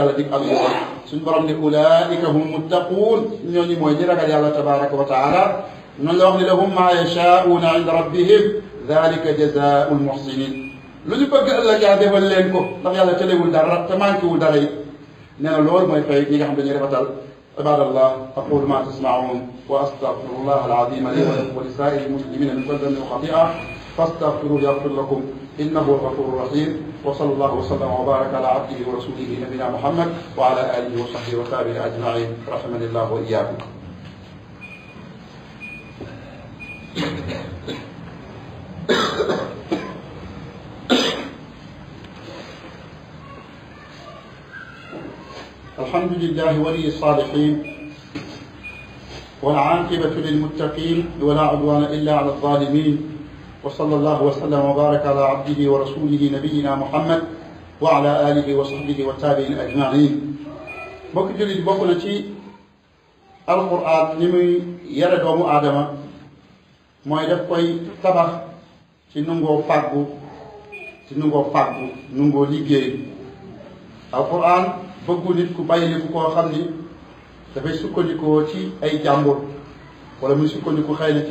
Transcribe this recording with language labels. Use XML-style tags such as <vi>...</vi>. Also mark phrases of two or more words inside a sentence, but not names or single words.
<wo>yàlla dig ak yoon suñ borom ne</wo> <ar>أولئك هم المتقون</ar> <wo>ñooñu mooy ñi ragal yàlla</wo> <ar>تبارك وتعالى</ar> <wo>noonu la wax ne</wo> <ar>لهم ما يشاءون عند ربهم ذلك جزاء المحسنين</ar> <wo>lu ñu bëgg ëllëg yàlla defal leen ko ndax yàlla tëlewul dara te manqué wul dara yi nee na loolu mooy fay ñi nga xam dañuy rafetal</wo> <ar>عباد الله أقول ما تسمعون وأستغفر الله العظيم لي ولكم ولسائر المسلمين من كل ذنب وخطيئة فاستغفروه يغفر لكم إنه هو الغفور الرحيم وصلى الله وسلم وبارك على عبده ورسوله نبينا محمد وعلى آله وصحبه والتابعين أجمعين رحمني الله وإياكم الحمد لله ولي الصالحين والعاقبة للمتقين ولا عدوان إلا على الظالمين وصلى الله وسلم وبارك على عبده ورسوله نبينا محمد وعلى آله وصحبه والتابعين أجمعين</ar> <wo>bokk jullit bokk na ci alquran ni muy yare doomu aadama mooy daf koy tabax ci nungoo fàggu nungoo liggéey alquran bëggu nit ku bàyyiliku koo xam ni dafay sukkandikoo ci ay jàmbur wala muy sukkandiku xëy na ci</wo>